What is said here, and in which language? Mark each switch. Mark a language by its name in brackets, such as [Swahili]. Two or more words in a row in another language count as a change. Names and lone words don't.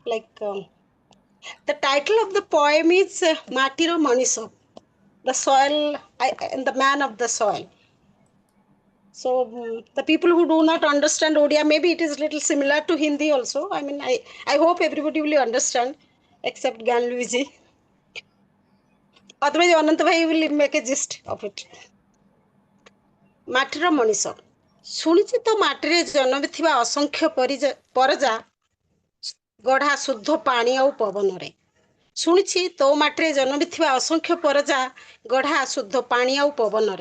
[English] Like the title of the poem is Matiro Maniso, the soil and the man of the soil. So the people who do not understand Odia, maybe it is little similar to Hindi also. I mean, I hope everybody will understand, except Gan Luigi. Otherwise, Anant Bhai will make a gist of it. [Odia] ମାଟିର ମଣିଷ ଶୁଣିଛି ତ ମାଟିରେ ଜନ୍ମିଥିବା ଅସଂଖ୍ୟ ପରଜା ଗଢ଼ା ଶୁଦ୍ଧ ପାଣି ଆଉ ପବନରେ। ଶୁଣିଛି ତୋ ମାଟିରେ ଜନ୍ମିଥିବା ଅସଂଖ୍ୟ ପରଜା ଗଢ଼ା ଶୁଦ୍ଧ ପାଣି ଆଉ ପବନରେ।